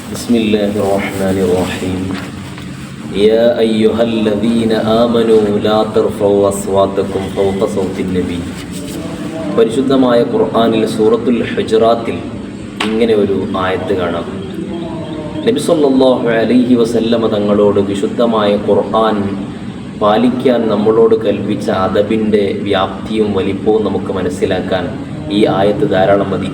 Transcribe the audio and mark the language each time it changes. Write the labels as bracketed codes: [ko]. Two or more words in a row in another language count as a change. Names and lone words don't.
[ar] بسم الله الرحمن الرحيم يا أيها الذين آمنوا لا ترفعوا أصواتكم فوق صوت النبي. [ml] പരിശുദ്ധമായ ഖുർആനിൽ സൂറത്തുൽ ഹുജറാത്തിൽ ഇങ്ങനെ ഒരു ആയത്ത് കാണാം. നബി [ar] صلى الله عليه وسلم [ml] തങ്ങളോട് വിശുദ്ധമായ ഖുർആൻ പാലിക്കാൻ നമ്മളോട് കൽപ്പിച്ച അദബിൻ്റെ വ്യാപ്തിയും വലിപ്പവും നമുക്ക് മനസ്സിലാക്കാൻ ഈ ആയത്ത് ധാരാളം മതി.